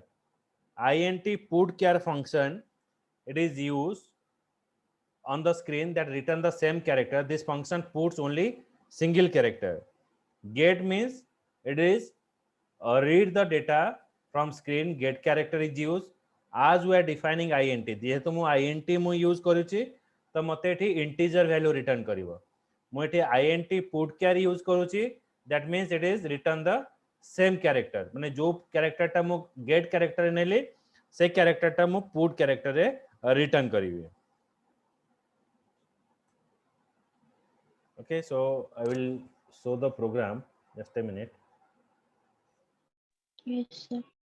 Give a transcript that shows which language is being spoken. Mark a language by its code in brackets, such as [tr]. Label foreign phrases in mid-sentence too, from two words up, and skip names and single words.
[en] int putChar function, it is used on the screen that return the same character. This function puts only single character. Get means it is read the data from screen. Get character is used as we are defining int. [or] ଯେହେତୁ ମୁଁ int ମୁଁ use କରୁଛି, ତ ମତେ ଏଠି [en] integer value return [or] କରିବ. ମୁଁ ଏଠି [en] int putchar use करूची, that means it is return the same character. [or] माने जो character टा मु [en] get character [or] नेली, से character टा मु [en] put character [or] रे return करिवे. [en] Okay, so I will show the program. Just a minute. Yes, sir.